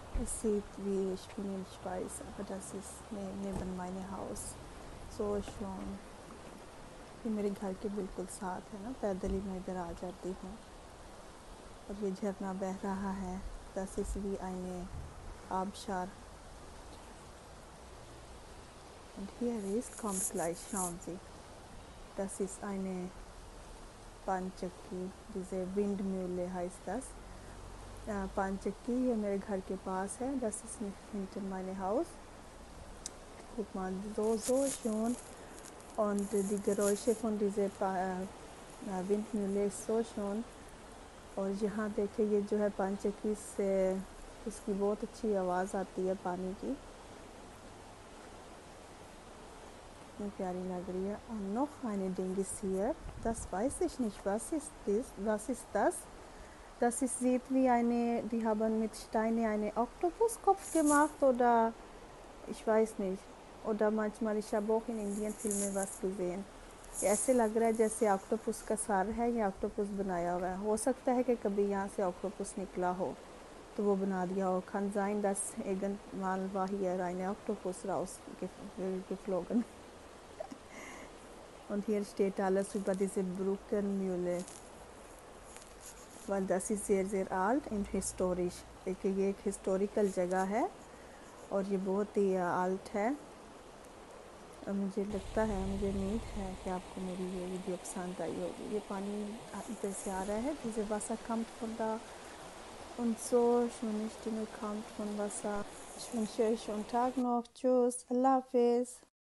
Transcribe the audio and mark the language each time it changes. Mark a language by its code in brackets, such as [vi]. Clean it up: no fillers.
[de] Es sieht wie ich bin in Schweiz, aber das ist neben meinem Haus. So schön. [hi] ये मेरे घर के बिल्कुल साथ है ना, पैदल ही मैं इधर आ जाती हूँ। और ये झरना बह रहा है, [de] das ist wie eine Abschar. Und hier ist, kommt gleich, schauen Sie, das ist eine Panchakki, diese Windmühle heißt das. [hi] Panchakki, ये मेरे घर के पास है, [de] das ist hinter meinem Haus. Guck mal, so schön. Und die Geräusche von dieser Windmühle ist so schön. [hi] और यहाँ देखिए ये जो है पांचक्की से उसकी बहुत अच्छी आवाज़ आती है पानी की, कितनी प्यारी लग रही है। [de] Und noch eine Ding ist hier, das weiß ich nicht, was ist das? Das ist, sieht wie eine, die haben mit Steine einen Oktopuskopf gemacht oder ich weiß nicht. oder manchmal ich habe auch in Indien Filmen was gesehen. [hi] ऐसे लग रहा है जैसे octopus का sir है या octopus बनाया हुआ है। हो सकता है कि कभी यहाँ से ऑक्टोपस निकला हो तो वो बना दिया हो। [de] Kann sein, dass irgendwann war hier eine Oktopus rausgeflogen. Und hier steht alles über diese Brückenmühle, weil das ist sehr, sehr alt und historisch। [hi] देखिए ये एक हिस्टोरिकल जगह है और ये बहुत ही alt है। और मुझे लगता है, मुझे उम्मीद है कि आपको मेरी ये वीडियो पसंद आई होगी। ये पानी इधर से आ रहा है, [de] diese Wasser kommt von da und so schöne Stimme kommt von Wasser. Ich wünsche euch einen Tag noch. Tschüss, Allah Hafiz.